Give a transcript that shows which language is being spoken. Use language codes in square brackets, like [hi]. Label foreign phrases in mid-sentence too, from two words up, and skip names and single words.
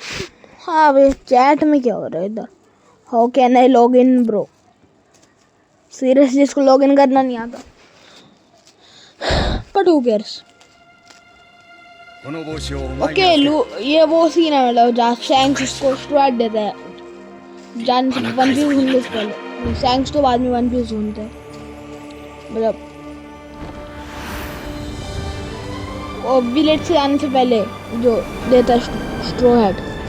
[hi] हाँ भाई, चैट में क्या हो रहा है इधर? [en] How can I log in bro? [hi] सीरियसली इसको लॉगिन करना नहीं आता, [en] but who cares. [ja] この帽子をお前に ओके 預け [hi] ये वो सीन है मतलब जहाँ शैंक्स उसको स्ट्राइक देता है, जान से वन पीस ढूंढने से पहले। शैंक्स तो बाद में वन पीस ढूंढते हैं, मतलब वो विलेज से आने से पहले जो देता है [en] straw hat.